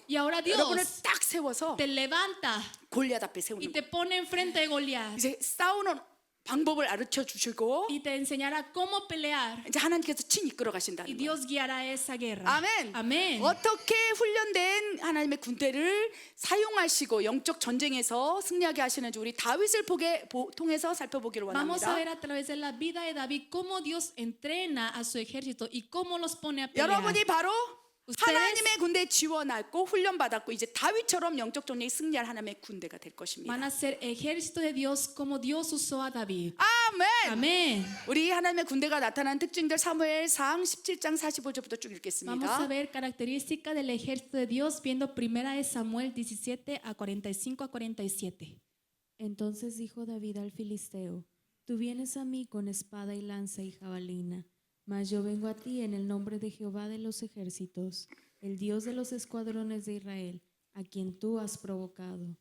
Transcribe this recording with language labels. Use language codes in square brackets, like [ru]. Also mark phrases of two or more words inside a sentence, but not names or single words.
[es] Y ahora [ko] 여러분을 [es] Dios [ko] 딱 세워서 [es] te levanta [ko] 골리앗 앞에 [es] y [ko] 세우는 [es] te [ko] 거예요. [es] pone enfrente de Goliat [ko] 이제 싸우는 방법을 가르쳐 주시고 [es] y te enseñará cómo pelear. [ko] 이제 하나님께서 친 이끌어 [es] Y [ko] 가신다는 거예요. [es] Dios guiará esa guerra. [ko] 아멘. [es] Amén. [ko] 어떻게 훈련된 하나님의 군대를 사용하시고 영적 전쟁에서 승리하게 하시는지 우리 다윗을 통해서 살펴보기를 [es] Vamos a [ko] 원합니다. [es] ver a través de la vida de David cómo Dios entrena a su ejército y cómo los pone a pelear. [ko] 여러분이 바로 [es] Ustedes [ko] 하나님의 군대에 지원하고 훈련받았고 이제 다윗처럼 영적 전쟁에 승리할 하나님의 군대가 될 것입니다. [es] Van a ser ejército de Dios como Dios usó a David. [ko] 아멘. [es] Amén. [ko] 우리 하나님의 군대가 나타난 특징들 사무엘상 17장 45절부터 쭉 [es] Vamos a [ko] 읽겠습니다. [es] ver características del ejército de Dios viendo primera de Samuel 17 a 45 a 47. Entonces dijo David al filisteo: Tú vienes a mí con espada y lanza y jabalina, mas yo vengo a ti en el nombre de Jehová de los ejércitos, el Dios de los escuadrones de Israel, a quien tú has provocado.